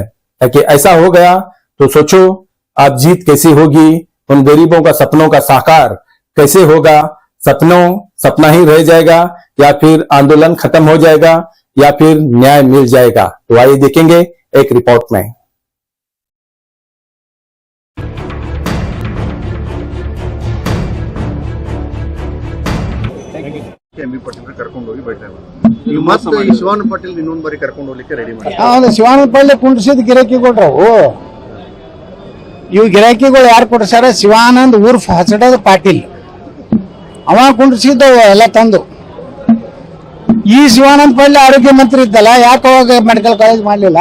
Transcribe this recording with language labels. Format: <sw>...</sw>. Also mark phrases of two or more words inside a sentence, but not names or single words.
<hi>ताकि ऐसा हो गया तो सोचो आप जीत कैसी होगी, उन गरीबों का सपनों का साकार कैसे होगा, सपना ही रह जाएगा या फिर आंदोलन खत्म हो जाएगा या फिर न्याय मिल जाएगा? तो आइए देखेंगे एक रिपोर्ट में।</hi> <kn>MB ಪಾಟೀಲ್ ಕರ್ಕೊಂಡು ಹೋಗಿ ಭೇಟಿ ನೀವು ಮತ್ತೆ ಶಿವಾನಂದ ಪಾಟೀಲ್ ಇನ್ನೊಂದು ಬಾರಿ ಕರ್ಕೊಂಡು ಹೋಗ್ಲಿಕ್ಕೆ ರೆಡಿ ಮಾಡಿ. ಶಿವಾನಂದ ಪಾಟೀಲ್ ಕುಂಡ್ರಿಸಿದ ಗಿರಾಕಿಗಳ್ರವು. ಇವು ಗಿರಾಕಿಗಳು ಯಾರು ಕೊಡ್ಸಾರ? ಶಿವಾನಂದ್ ಉರ್ಫ್ ಹಸಡದ ಪಾಟೀಲ್, ಅವ ಕುಂಡ್ರಿಸಿದ್ದವು ಎಲ್ಲ ತಂದು. ಈ ಶಿವಾನಂದ ಪಾಟೀಲ್ ಆರೋಗ್ಯ ಮಂತ್ರಿ ಇದ್ದಲ್ಲ, ಯಾಕೆ ಅವಾಗ</kn> <en>medical college</en> <kn>ಮಾಡ್ಲಿಲ್ಲ?</kn>